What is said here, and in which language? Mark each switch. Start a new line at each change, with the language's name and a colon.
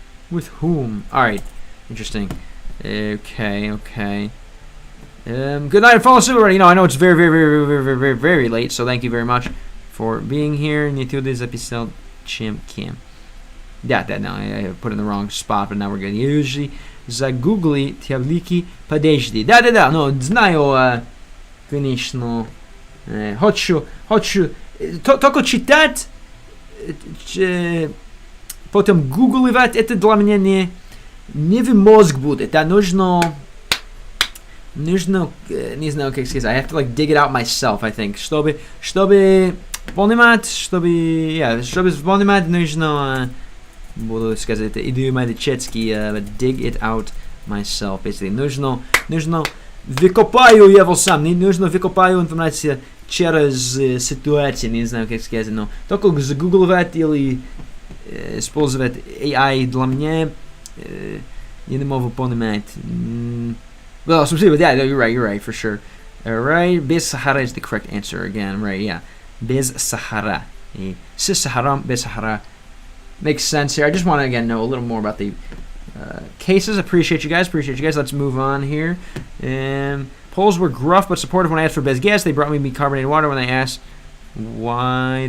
English: With whom. Alright. Interesting. Okay, okay. Good night and fall asleep already. You know, I know it's very, very, very, very, very, very, very late, so thank you very much for being here.
Russian: Не туди записал чем кем.
English: Yeah, that now I put it in the wrong spot, but now we're good.
Russian: Usually загугли таблики подожди. Да, no, знаю, конечно. Хочу только читать, потом гугливать, это для меня не в мозг будет. Это нужно, не знаю, как сказать.
English: I have to like dig it out myself, I think.
Russian: Чтобы понимать, чтобы понимать, нужно, буду сказать, идиоматически,
English: dig it out myself, basically.
Russian: Нужно выкопаю его сам, не нужно выкопаю информацию через ситуацию, не знаю, как сказать, но только загугливать или использовать AI для меня, я не могу понимать.
English: Well,
Russian: спасибо,
English: yeah, you're right, for sure. Alright,
Russian: без Сахара
English: is the correct answer again, right, yeah.
Russian: Без Сахара. С Сахаром, без Сахара.
English: Makes sense here. I just want to, again, know a little more about the cases. Appreciate you guys. Let's move on here. Poles were gruff but supportive when I asked for bez gas. They brought me carbonated water when I asked why.